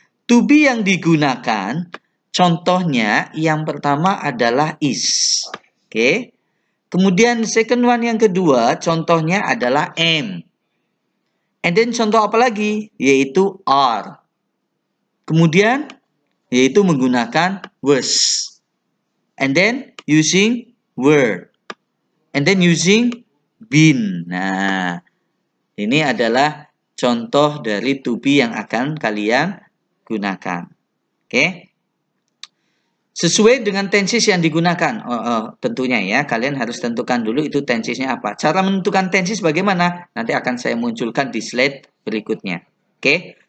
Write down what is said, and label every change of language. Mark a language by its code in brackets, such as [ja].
[id] To be yang digunakan, contohnya yang pertama adalah is. Oke. Kemudian [en] second one [id] yang kedua, contohnya adalah am. [en] And then [id] contoh apa lagi? Yaitu are. Kemudian yaitu menggunakan was. [en] and then using were, and then using been. [id] Nah, ini adalah contoh dari to be yang akan kalian gunakan. Oke. Sesuai dengan tenses yang digunakan. Tentunya ya, kalian harus tentukan dulu itu tensesnya apa. Cara menentukan tenses bagaimana? Nanti akan saya munculkan di slide berikutnya. Oke.